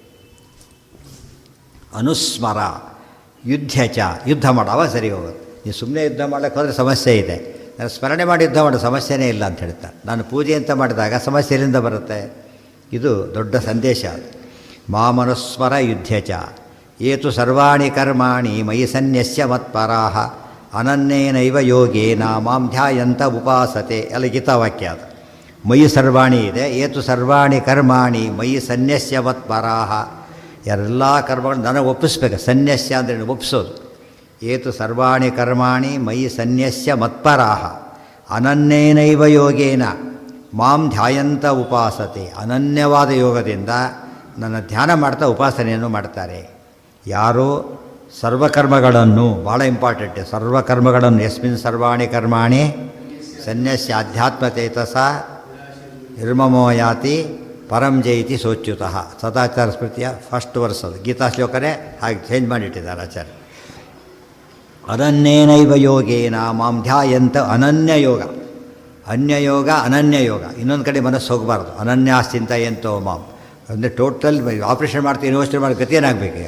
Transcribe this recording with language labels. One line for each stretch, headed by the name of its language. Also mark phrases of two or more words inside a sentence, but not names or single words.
Sanskrit: ಅನುಸ್ಮರ ಯುದ್ಧಚ,
Kannada: ಯುದ್ಧ ಮಾಡೋ ಸರಿ ಹೋಗುತ್ತೆ. ನೀವು ಸುಮ್ಮನೆ ಯುದ್ಧ ಮಾಡೋಕ್ಕೆ ಹೋದರೆ ಸಮಸ್ಯೆ ಇದೆ. ನಾನು ಸ್ಮರಣೆ ಮಾಡಿ ಯುದ್ಧ ಮಾಡೋ ಸಮಸ್ಯೆನೇ ಇಲ್ಲ ಅಂತ ಹೇಳ್ತಾರೆ. ನಾನು ಪೂಜೆ ಅಂತ ಮಾಡಿದಾಗ ಸಮಸ್ಯೆ ಎಲ್ಲಿಂದ ಬರುತ್ತೆ? ಇದು ದೊಡ್ಡ ಸಂದೇಶ ಅದು.
Sanskrit: ಮಾಮನುಸ್ಮರ ಯುದ್ಧಚ ಏತು ಸರ್ವಾಣಿ ಕರ್ಮಾಣಿ ಮಯಿ ಸನ್ಯಸ್ಯ ಮತ್ಪರಾಹ ಅನನ್ಯೇನೈವ ಯೋಗೇನ ಮಾಂ ಧ್ಯಾಯಂತ ಉಪಾಸತೆ.
Kannada: ಎಲ್ಲ ಗೀತಾವಾಕ್ಯ ಅದು.
Sanskrit: ಮಯಿ ಸರ್ವಾಣಿ ಇದೆ, ಏತು ಸರ್ವಾಣಿ ಕರ್ಮಾಣಿ ಮಯಿ ಸನ್ಯಸ್ಯ ಮತ್ಪರಾಹ.
Kannada: ಎಲ್ಲ ಕರ್ಮಗಳು ನನಗೆ ಒಪ್ಪಿಸ್ಬೇಕು. ಸನ್ಯಸ್ಯ ಅಂದರೆ ಒಪ್ಪಿಸೋದು.
Sanskrit: ಏತು ಸರ್ವಾಣಿ ಕರ್ಮಾಣಿ ಮಯಿ ಸನ್ಯಸ್ಯ ಮತ್ಪರಾಹ ಅನನ್ಯೇನೈವ ಯೋಗೇನ ಮಾಂ ಧ್ಯಾಯಂತ ಉಪಾಸತೆ.
Kannada: ಅನನ್ಯವಾದ ಯೋಗದಿಂದ ನನ್ನ ಧ್ಯಾನ ಮಾಡ್ತಾ ಉಪಾಸನೆಯನ್ನು ಮಾಡ್ತಾರೆ. ಯಾರು ಸರ್ವಕರ್ಮಗಳನ್ನು, ಭಾಳ ಇಂಪಾರ್ಟೆಂಟ್, ಸರ್ವಕರ್ಮಗಳನ್ನು
Sanskrit: ಯಸ್ಮಿನ್ ಸರ್ವಾಣಿ ಕರ್ಮಾಣಿ ಸನ್ಯಸ್ಯ ಅಧ್ಯಾತ್ಮಚೇತಸ ನಿರ್ಮಮೋ ಯಾತಿ ಪರಂ ಜೈತಿ ಸೋಚ್ಯುತಃ.
Kannada: ಸದಾಚಾರ ಸ್ಮೃತಿಯ
English: first verse
Kannada: ಅದು. ಗೀತಾ ಶ್ಲೋಕನೇ ಹಾಗೆ ಚೇಂಜ್ ಮಾಡಿಟ್ಟಿದ್ದಾರೆ ಆಚಾರ್ಯ.
Sanskrit: ಅನನ್ಯೇನೈವ ಯೋಗೇನ ಮಾಂ ಧ್ಯಾಯಂತ. ಅನನ್ಯ ಯೋಗ, ಅನ್ಯಯೋಗ ಅನನ್ಯಯೋಗ.
Kannada: ಇನ್ನೊಂದು ಕಡೆ ಮನಸ್ಸು ಹೋಗಬಾರ್ದು.
Sanskrit: ಅನನ್ಯಾಶ್ಚಿಂತಯಂತೋ ಮಾಂ
Kannada: ಅಂದರೆ
English: total operation
Kannada: ಮಾಡ್ತೀನಿ ಯೋಚನೆ ಮಾಡಿ ಗತಿ ಏನಾಗಬೇಕು?